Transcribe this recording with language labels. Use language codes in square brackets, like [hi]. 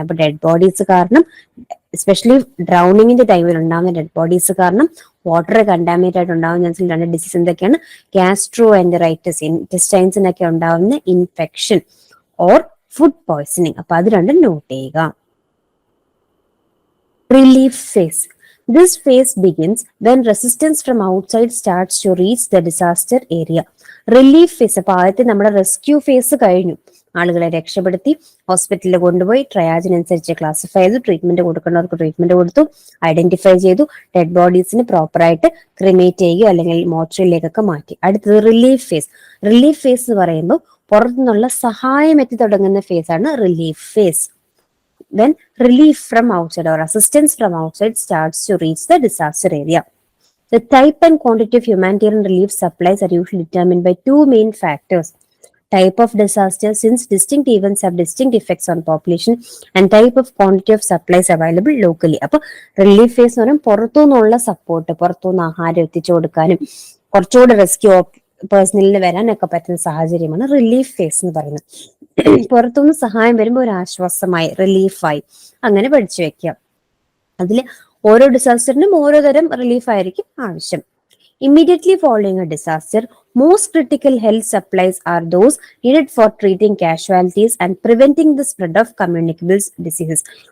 [ml] അപ്പൊ dead bodies കാരണം, especially ഡ്രൗണിങ്ങിന്റെ ടൈമിൽ ഉണ്ടാകുന്ന ഡെഡ് ബോഡീസ് കാരണം വാട്ടർ കണ്ടാമിനേറ്റ് ആയിട്ട് ഉണ്ടാകുന്ന ചാൻസിൽ രണ്ട് ഡിസീസ് എന്തൊക്കെയാണ്? ഗ്യാസ്ട്രോ എൻറ്ററൈറ്റിസ്, ഇൻറ്റസ്റ്റൈൻസിനൊക്കെ ഉണ്ടാകുന്ന ഇൻഫെക്ഷൻ, ഓർ ഫുഡ് പോയ്സണിങ്. അപ്പൊ അത് രണ്ടും നോട്ട് ചെയ്യുക. [en] Relief phase. This phase begins when resistance from outside starts to reach the disaster area. Relief phase. [ml] അപ്പൊ ആദ്യത്തെ നമ്മുടെ റെസ്ക്യൂ ഫേസ് കഴിഞ്ഞു, ആളുകളെ രക്ഷപ്പെടുത്തി ഹോസ്പിറ്റലിൽ കൊണ്ടുപോയി ട്രയാജിനനുസരിച്ച് ക്ലാസിഫൈ ചെയ്തു, ട്രീറ്റ്മെന്റ് കൊടുക്കേണ്ടവർക്ക് ട്രീറ്റ്മെന്റ് കൊടുത്തു, ഐഡന്റിഫൈ ചെയ്തു, ഡെഡ് ബോഡീസിന് പ്രോപ്പറായിട്ട് ക്രിമേറ്റ് ചെയ്യുക അല്ലെങ്കിൽ മോർച്ചറിയിലേക്കൊക്കെ മാറ്റി. അടുത്തത് റിലീഫ് ഫേസ്. റിലീഫ് ഫേസ് എന്ന് പറയുമ്പോൾ പുറത്തുനിന്നുള്ള സഹായം എത്തി തുടങ്ങുന്ന ഫേസ് ആണ് relief face. [en] When relief from outside or assistance from outside starts to reach the disaster area. The type and quantity of humanitarian relief supplies are usually determined by two main factors: Type of disaster, since distinct events have distinct effects on population, and type of quantity of supplies available locally. [ml] അപ്പൊ relief face എന്ന് പറയുമ്പോൾ പുറത്തുനിന്നുള്ള support, പുറത്തുനിന്ന് ആഹാരം എത്തിച്ചു കൊടുക്കാനും കുറച്ചുകൂടി rescue പേഴ്സണലിന് വരാനൊക്കെ പറ്റുന്ന സാഹചര്യമാണ് റിലീഫ് ഫേസ് എന്ന് പറയുന്നത്. പുറത്തുനിന്ന് സഹായം വരുമ്പോൾ ഒരു ആശ്വാസമായി, റിലീഫായി, അങ്ങനെ പഠിച്ചു വെക്കാം. അതിൽ ഓരോ ഡിസാസ്റ്ററിനും ഓരോ തരം റിലീഫ് ആയിരിക്കും ആവശ്യം. [en] Immediately following a disaster, most critical health supplies are those needed for treating casualties and preventing the spread of communicable diseases.